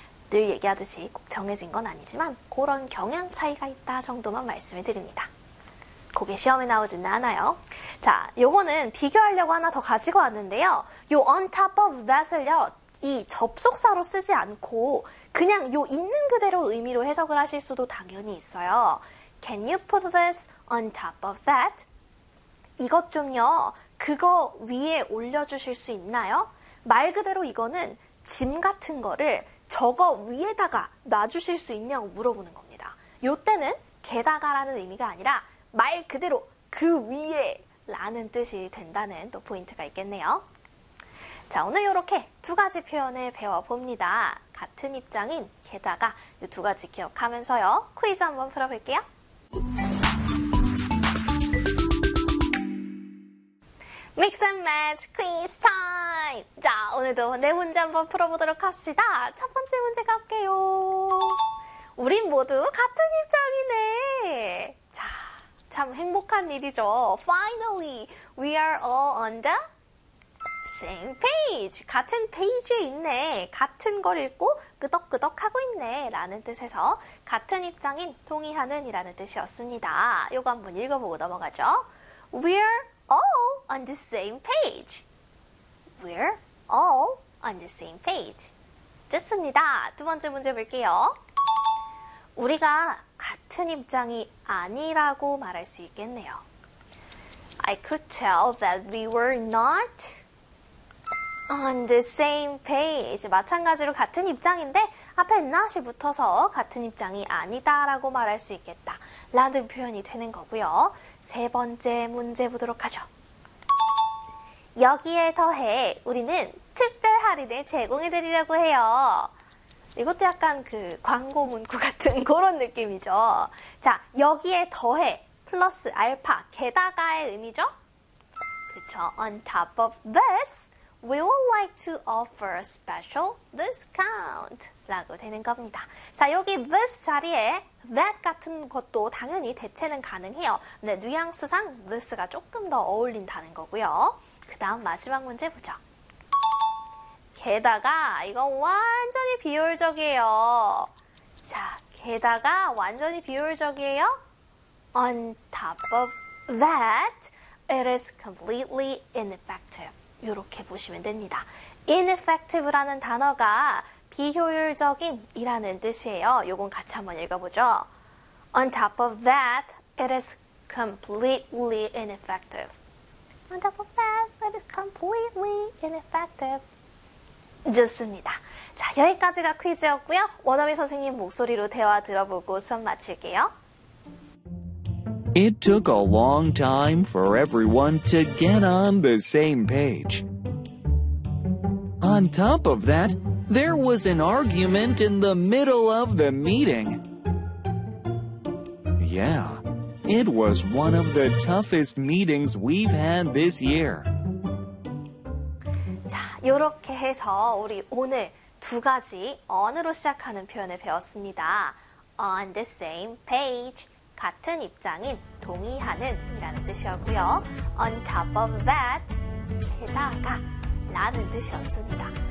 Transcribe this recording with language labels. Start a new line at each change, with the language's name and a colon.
Korean: 늘 얘기하듯이 꼭 정해진 건 아니지만 그런 경향 차이가 있다 정도만 말씀해 드립니다. 그게 시험에 나오진 않아요. 자, 요거는 비교하려고 하나 더 가지고 왔는데요. 요
English: on top of that
Korean: 을요. 이 접속사로 쓰지 않고 그냥 요 있는 그대로 의미로 해석을 하실 수도 당연히 있어요.
English: Can you put this on top of that?
Korean: 이것 좀요, 그거 위에 올려주실 수 있나요? 말 그대로 이거는 짐 같은 거를 저거 위에다가 놔주실 수 있냐고 물어보는 겁니다. 요때는 게다가라는 의미가 아니라 말 그대로 그 위에 라는 뜻이 된다는 또 포인트가 있겠네요. 자, 오늘 이렇게 두 가지 표현을 배워봅니다. 같은 입장인 게다가 이두 가지 기억하면서요. 퀴즈 한번 풀어볼게요. 믹스 앤 매치 퀴즈 타임! 자, 오늘도 내 문제 한번 풀어보도록 합시다. 첫 번째 문제 갈게요. 우린 모두 같은 입장이네. 자, 참 행복한 일이죠.
English: Finally, we are all on the Same page.
Korean: 같은 페이지에 있네. 같은 걸 읽고 끄덕끄덕 하고 있네. 라는 뜻에서 같은 입장인 동의하는 이라는 뜻이었습니다. 요거 한번 읽어보고 넘어가죠.
English: We're all on the same page. We're all on the same page.
Korean: 좋습니다. 두 번째 문제 볼게요. 우리가 같은 입장이 아니라고 말할 수 있겠네요.
English: I could tell that we were not On the same page.
Korean: 마찬가지로 같은 입장인데 앞에 not이 붙어서 같은 입장이 아니다라고 말할 수 있겠다 라는 표현이 되는 거고요. 세 번째 문제 보도록 하죠. 여기에 더해 우리는 특별 할인을 제공해 드리려고 해요. 이것도 약간 그 광고 문구 같은 그런 느낌이죠. 자, 여기에 더해 플러스 알파 게다가의 의미죠. 그쵸.
English: On top of this. We would like to offer a special discount
Korean: 라고 되는 겁니다. 자, 여기 this 자리에 that 같은 것도 당연히 대체는 가능해요. 근데 뉘앙스상 this가 조금 더 어울린다는 거고요. 그 다음 마지막 문제 보죠. 게다가 이거 완전히 비효율적이에요. 자, 게다가 완전히 비효율적이에요.
English: On top of that, it is completely ineffective.
Korean: 이렇게 보시면 됩니다. ineffective라는 단어가 비효율적인이라는 뜻이에요. 요건 같이 한번 읽어보죠.
English: On top of that, it is completely ineffective. On top of that, it is completely ineffective.
Korean: 좋습니다. 자, 여기까지가 퀴즈였고요. 원어민 선생님 목소리로 대화 들어보고 수업 마칠게요.
English: It took a long time for everyone to get on the same page. On top of that, there was an argument in the middle of the meeting. Yeah, it was one of the toughest meetings we've had this year.
Korean: 자, 요렇게 해서 우리 오늘 두 가지 언어로 시작하는 표현을 배웠습니다.
English: On the same page.
Korean: 같은 입장인 동의하는이라는 뜻이었고요.
English: On top of that,
Korean: 게다가 라는 뜻이었습니다.